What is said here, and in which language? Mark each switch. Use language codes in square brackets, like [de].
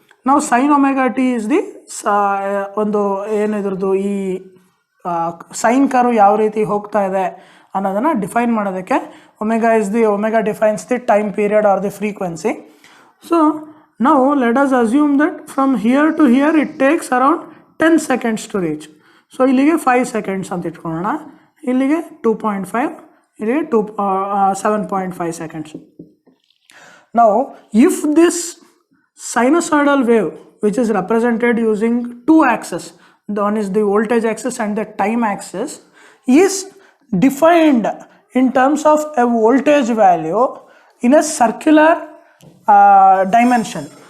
[en] Now sin omega t is the [kn] ಒಂದು ಏನಿದ್ರದ್ದು ಈ sign curve ಯಾವ ರೀತಿ ಹೋಗ್ತಾ ಇದೆ ಅನ್ನೋದನ್ನು ಡಿಫೈನ್ ಮಾಡೋದಕ್ಕೆ [en] omega defines the time period or the frequency. So now let us assume that from here to here it takes around 10 seconds to reach. [kn] So ಇಲ್ಲಿಗೆ 5 seconds ಅಂತ ಇಟ್ಕೊಳ್ಳೋಣ, ಇಲ್ಲಿಗೆ 2.5, ಇಲ್ಲಿಗೆ 7.5 seconds. [en] Now if this sinusoidal wave which is represented using 2 axes, one is the voltage axis and the time axis, is defined in terms of a voltage value in a circular dimension.